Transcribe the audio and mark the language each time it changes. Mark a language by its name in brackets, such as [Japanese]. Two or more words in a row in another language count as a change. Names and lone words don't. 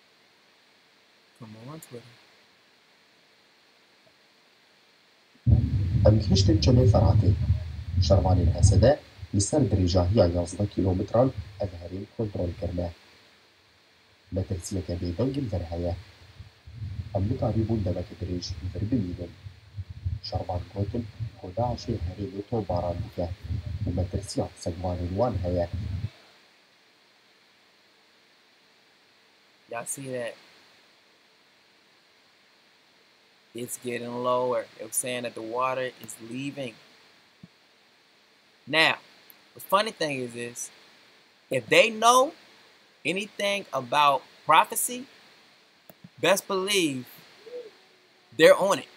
[English] Come on Twitter. [Kurdish] Em gihiştin çemê Feratê. Şervanên hese de li ser dirêjahiya 11 kîlometran ev herêm kontrol kirine. Metirsiyeke bêdengên vir heye. Em nikarîbûn demeke dirêj vir bimînin. Şervan gotin ku Daişê herêmê topbaran dike û metirsiya segvanên wan heye. [English] Y'all see that? It's getting lower. It was saying that the water is leaving. Now, the funny thing is this. If they know anything about prophecy, best believe they're on it.